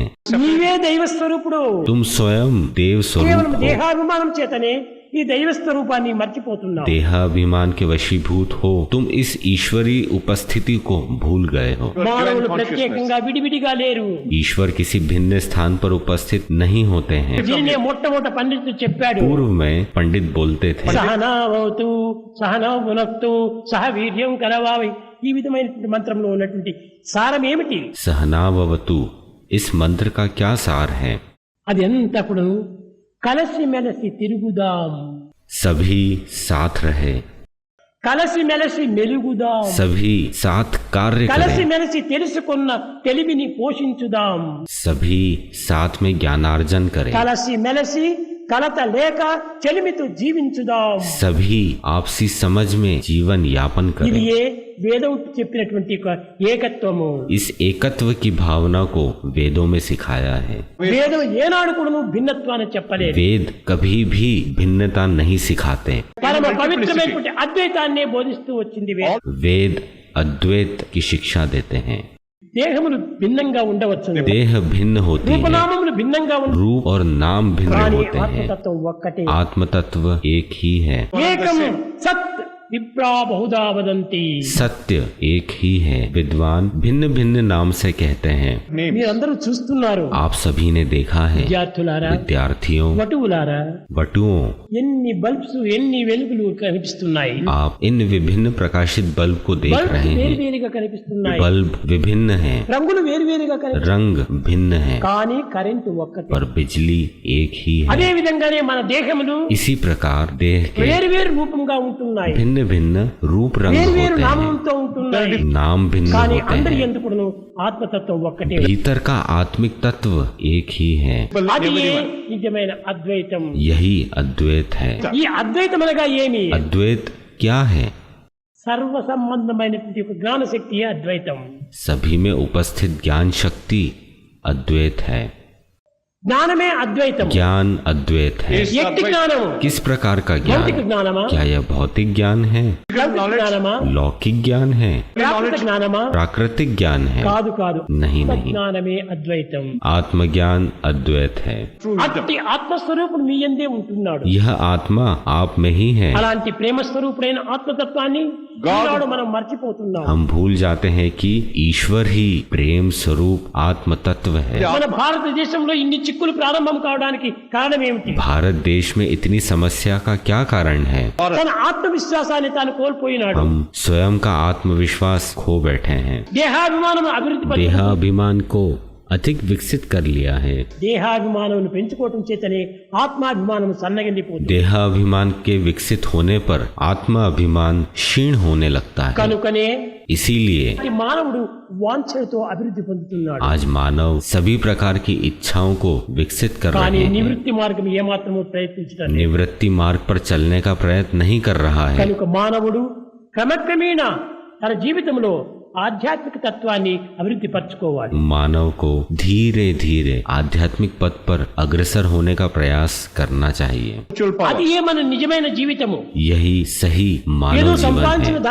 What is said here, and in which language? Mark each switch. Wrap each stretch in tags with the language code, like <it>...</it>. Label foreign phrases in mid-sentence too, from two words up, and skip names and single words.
<te>నీవే దైవ స్వరూపుడు.</te> <hi>तुम स्वयं देव</hi> <te>కేవలం</te> <hi>स्वरूप हो।</hi> <te>దేహాభిమానం చేతనే ఈ దైవ స్వరూపాన్ని మర్చిపోతున్నావు.</te> <hi>देहाभिमान के वशीभूत हो तुम इस ईश्वरी उपस्थिति को भूल गए हो।</hi> <te>మానవులు ప్రత్యేకంగా విడివిడిగా లేరు.</te> <hi>ईश्वर किसी भिन्न स्थान पर उपस्थित नहीं होते हैं।</hi> <te>దీనినే మొట్టమొదట పండితుడు చెప్పాడు.</te> <hi>पूर्व में पंडित बोलते थे,</hi> <sa>सहनावतु सहनौ भुनक्तु सह वीर्यं करवावै.</sa> <te>ఈ విధమైనటువంటి మంత్రంలో ఉన్నటువంటి సారం ఏమిటి?</te> <hi>सहनावतु, इस मंत्र का क्या सार है?</hi> <te>అది అంతా కూడా కలసి మెలసి తిరుగుదాం,</te> <hi>सभी साथ रहे,</hi> <te>కలసి మెలసి మెలుగుదాం,</te> <hi>सभी साथ कार्य</hi> <te>కలసి</te> <hi>करें,</hi> <te>మెలసి తెలుసుకున్న తెలివిని పోషించుదాం,</te> <hi>सभी साथ में ज्ञानार्जन करें,</hi> <te>కలసి మెలసి కలత లేక చెలిమితో జీవించుదాం.</te> <hi>सभी आपसी समझ में जीवन यापन</hi> <te>ఇది</te> <hi>करें।</hi> <te>ఏ వేదం చెప్పినటువంటి ఒక ఏకత్వము.</te> <hi>इस एकत्व की भावना को वेदों में सिखाया है।</hi> <te>వేదం ఏనాడు కూడా భిన్నత్వాన్ని చెప్పలేదు.</te> <hi>वेद कभी भी भिन्नता नहीं सिखाते।</hi> <te>పరమ పవిత్రమైనటువంటి అద్వైతాన్ని బోధిస్తూ వచ్చింది వేదం.</te> <hi>वेद अद्वैत की शिक्षा देते हैं।</hi> <te>దేహములు భిన్నంగా ఉండవచ్చు,</te> <hi>देह भिन्न होती है,</hi> <te>రూపనామములు భిన్నంగా ఉండవచ్చు,</te> <hi>रूप और नाम भिन्न</hi> <te>కానీ</te> <hi>होते हैं,</hi> <te>ఆత్మతత్వం ఒక్కటే.</te> <hi>आत्म तत्व एक ही है।</hi> <sa>एकं सत् विप्रा बहुधा वदन्ति.</sa> <hi>सत्य एक ही है, विद्वान भिन्न भिन्न नाम से कहते हैं।</hi> <te>మీరందరూ చూస్తున్నారు.</te> <hi>आप सभी ने देखा है,</hi> <te>విద్యార్థులారా,</te> <hi>विद्यार्थियों,</hi> <te>వటువులారా,</te> <hi>बटुओं,</hi> <te>ఎన్ని బల్బ్స్ ఎన్ని వెలుగులు కనిపిస్తున్నాయి.</te> <hi>आप इन विभिन्न प्रकाशित बल्ब को देख</hi> <te>బల్బ్</te> <hi>रहे हैं।</hi> <te>వేరువేరుగా కనిపిస్తున్నాయి,</te> <hi>बल्ब विभिन्न हैं,</hi> <te>రంగులు వేరువేరుగా కనిపిస్తున్నాయి,</te> <hi>रंग भिन्न है,</hi> <te>కానీ కరెంటు ఒక్కటే.</te> <hi>पर बिजली एक ही</hi> <te>అదే</te> <hi>है।</hi> <te>విధంగానే మన దేహములు</te> <hi>इसी प्रकार देह के</hi> <te>వేరువేరు రూపంగా ఉంటున్నాయి,</te> <hi>भिन्न भिन्न रूप रंग</hi> <te>వేరువేరు</te> <hi>होते हैं,</hi> <te>నామంతో ఉంటున్నాయి,</te> <hi>नाम भिन्न</hi> <te>కానీ</te> <hi>होते</hi> <te>అందరి</te> <hi>हैं,</hi> <te>ఎందుకును ఆత్మతత్వం ఒక్కటే.</te> <hi>भीतर का आत्मिक तत्व एक ही है।</hi> <te>అది నిజమైన అద్వైతం.</te> <hi>यही अद्वैत है।</hi> <te>ఈ అద్వైతం అనగా ఏమి?</te> <hi>अद्वैत क्या है?</hi> <te>సర్వ సంబంధమైనటువంటి ఒక జ్ఞాన శక్తియే అద్వైతం.</te> <hi>सभी में उपस्थित ज्ञान शक्ति अद्वैत है।</hi> <te>జ్ఞానమే అద్వైతం.</te> <hi>ज्ञान अद्वैत है।</hi> <te>ఎట్టి జ్ఞానము?</te> <hi>किस प्रकार का</hi> <te>భౌతిక</te> <hi>ज्ञान?</hi> <te>జ్ఞానమా?</te> <hi>क्या यह भौतिक ज्ञान है,</hi> <te>లౌకిక జ్ఞానమా?</te> <hi>लौकिक ज्ञान है,</hi> <te>ప్రాకృత జ్ఞానమా?</te> <hi>प्राकृतिक ज्ञान है?</hi> <te>కాదు కాదు,</te> <hi>नहीं नहीं,</hi> <te>జ్ఞానమే అద్వైతం.</te> <hi>आत्मज्ञान अद्वैत है।</hi> <te>అట్టి ఆత్మస్వరూపుడు మీ యందే ఉంటున్నాడు.</te> <hi>यह आत्मा आप में ही है।</hi> <te>అలాంటి ప్రేమ స్వరూపుడైన ఆత్మతత్వాన్ని ఈనాడు మనం మర్చిపోతున్నాం.</te> <hi>हम भूल जाते हैं कि ईश्वर ही प्रेम स्वरूप आत्म तत्व है।</hi> <te>మన భారతదేశంలో ఇన్ని చిక్కులు ప్రారంభం కావడానికి కారణం ఏమిటి?</te> <hi>भारत देश में इतनी समस्या का क्या कारण है?</hi> <te>తన ఆత్మవిశ్వాసాన్ని తాను కోల్పోయినాడు.</te> <hi>हम स्वयं का आत्मविश्वास खो बैठे हैं।</hi> <te>దేహాభిమానం అభివృద్ధి పరచు-</te> <hi>देहाभिमान को अधिक विकसित कर लिया है।</hi> <te>దేహాభిమానం పెంచుకోవటం చేతనే ఆత్మాభిమానం సన్నగిల్లిపోతుంది.</te> <hi>देहाभिमान के विकसित होने पर आत्माभिमान क्षीण होने लगता है।</hi> <te>కనుకనే</te> <hi>इसीलिए</hi> <te>ఈ మానవుడు వాంఛలతో అభివృద్ధి పొందుతున్నాడు.</te> <hi>आज मानव सभी प्रकार की इच्छाओं को विकसित कर</hi> <te>కానీ</te> <hi>रहे हैं,</hi> <te>నివృత్తి మార్గం ఏమాత్రమూ ప్రయత్నించడం లేదు.</te> <hi>निवृत्ति मार्ग पर चलने का प्रयत्न नहीं कर रहा है।</hi> <te>కనుక మానవుడు క్రమక్రమేణా తన జీవితంలో ఆధ్యాత్మిక తత్వాన్ని అభివృద్ధి పరచుకోవాలి.</te> <hi>मानव को धीरे धीरे आध्यात्मिक पथ पर अग्रसर होने का प्रयास करना चाहिए.</hi> <en>spiritual power.</en> <te>అది ఏ మన నిజమైన జీవితము.</te> <hi>यही सही</hi> <te>ఏదో</te> <hi>मानव जीवन</hi> <te>సంపాదించిన</te> <hi>है.</hi>